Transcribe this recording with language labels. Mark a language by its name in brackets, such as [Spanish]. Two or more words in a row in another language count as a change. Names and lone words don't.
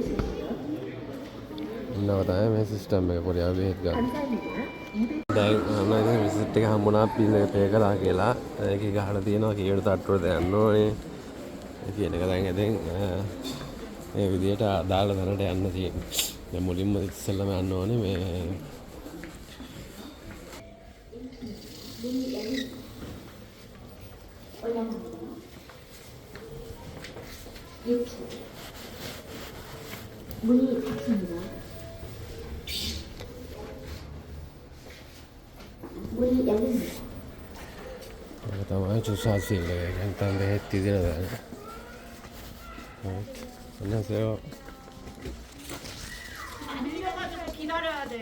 [Sinhala] ඉන්නවා තමයි මේ සිස්ටම් එක කොරියාව බෙහෙත් ගන්න. දැන් මම ඉතින් විසිට් එක හම්බුණා බිල් එක පේ කරා කියලා. ඒකේ ගහලා තියෙනවා කීයට තට්ටුවට යන්න ඕනේ. කියන එක දැන් ඉතින් මේ විදියට අදාළ තැනට යන්න තියෙනවා. දැන් මුලින්ම ඉස්සෙල්ලාම යන්න ඕනේ මේ [Korean] 문이 닫힙니다. 문이 열립니다. [Sinhala] ඒක තමයි 주사실 එක. 일단 බෙහෙත් තියලා දාන්න. [Korean] 안녕하세요. 밀려가지고 기다려야 돼요.